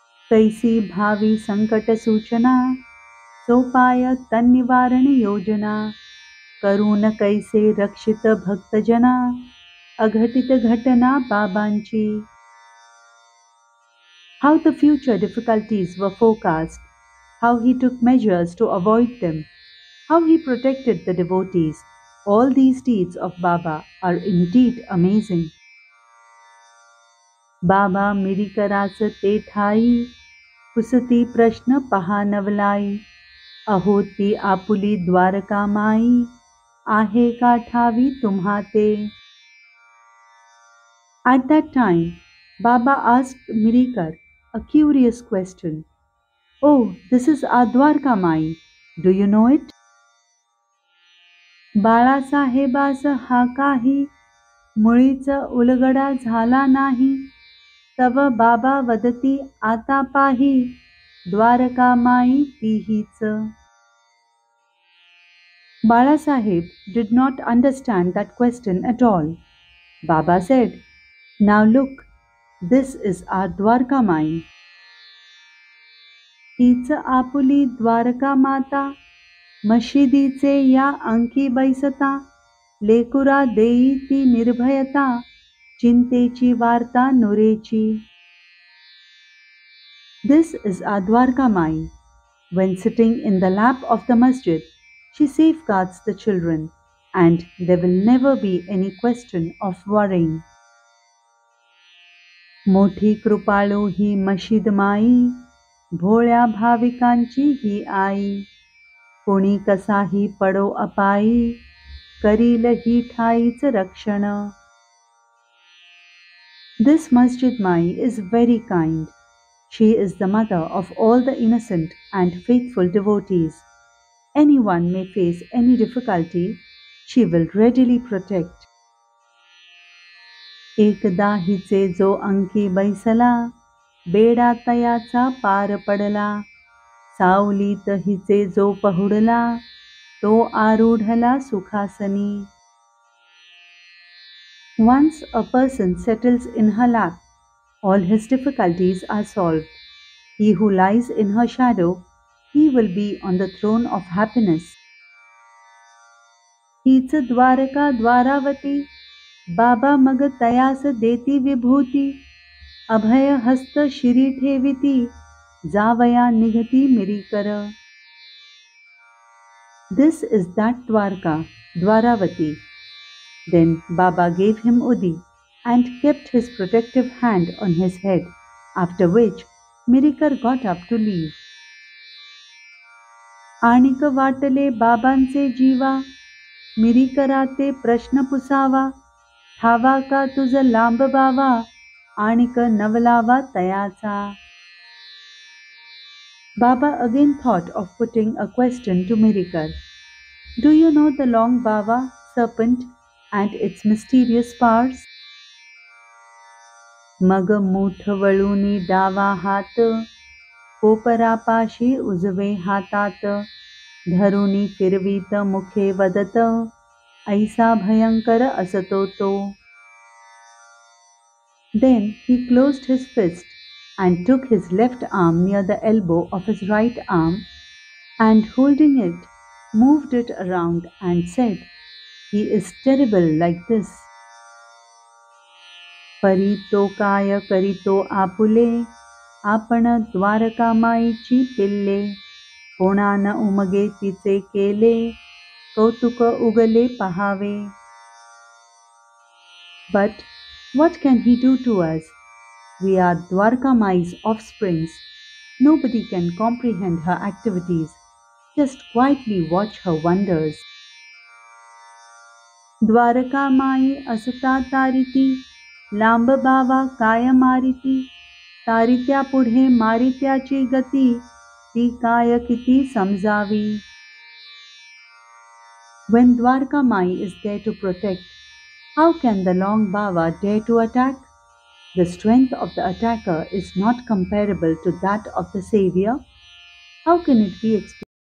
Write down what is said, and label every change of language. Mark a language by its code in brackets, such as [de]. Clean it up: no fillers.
[mr] कैसी भावी संकट सूचना सोपाय तन्निवारण योजना करून कैसे रक्षित भक्तजना अघटित घटना बाबांची. [en] How the future difficulties were forecast, how he took measures to avoid them, how he protected the devotees. All these deeds of Baba are indeed amazing. [mr] बाबा मिरीकरास ते ठाई पुसती प्रश्न पहा नवलाई अहो ती आपुली द्वारकामाई आहे का ठावी तुम्हा ते. [en] At that time, Baba asked Mirikar a curious question. Oh, this is our Dwarka Mai. Do you know it? [mr] बाळासाहेबास हा काही मुळीच उलगडा झाला नाही तव बाबा वदती आता पाही द्वारका माई तीहीच. [en] Balasaheb did not understand that question at all. Baba said, Now look, this is our Dwarka Mai. [mr] तीच आपुली द्वारका माता मशिदीचे या अंकी बैसता लेकुरा देई ती निर्भयता चिंतेची वार्ता नुरेची. [en] This is our Dwarka Mai. When sitting in the lap of the masjid, she safeguards the children and there will never be any question of worrying. [mr] मोठी कृपाळू ही मशीद माई भोळ्या भाविकांची ही आई कोणी कसाही पडो अपाई करील ही ठाईच रक्षण. [en] This Masjid Mai is very kind. She is the mother of all the innocent and faithful devotees. Anyone may face any difficulty, she will readily protect. [mr] एकदा हिचे जो अंकी बैसला बेडा तयाचा पार पडला सावलीत हिचे जो पहुडला तो आरूढला सुखासनी. [en] Once a person settles in her lap, all his difficulties are solved. He who lies in her shadow, he will be on the throne of happiness. [mr] हीच द्वारका द्वारावती बाबा मग तयास देती विभूती अभय हस्त शिरी ठेविती जावया निघती मिरीकर. [en] This is that Dwarka, Dwaravati. Then Baba gave him Udi and kept his protective hand on his head, after which Mirikar got up to leave. [mr] आणिक वाटले बाबांचे जीवा मिरीकराते प्रश्न पुसावा ठावा का तुझ लांब बावा आणिक नवलावा तयाचा. [en] Baba again thought of putting a question to Mirikar. Do you know the long bava, serpent, and its mysterious powers? [mr] मग मूठ वळूनी डावा हात कोपरापाशी उजवे हातात धरुनी फिरवीत मुखे वदत ऐसा भयंकर असतो तो. [en] Then he closed his fist and took his left arm near the elbow of his right arm and holding it, moved it around and said, He is terrible like this. [mr] परी तो काय करीतो आपुले आपण द्वारका माईची पिल्ले कोणान उमगे तिचे केले कौतुक उगले पहावे. [en] But what can he do to us? We are Dwarka Mai's offsprings. Nobody can comprehend her activities. Just quietly watch her wonders. [mr] Dwarka माई असता तारिती लांब बावा काय मारिती तारित्या पुढे मारित्याची गती ती काय किती समजावी. [en] When Dwarka Mai is there to protect, how can the long bava dare to attack? The strength of the attacker is not comparable to that of the savior. How can it be explained?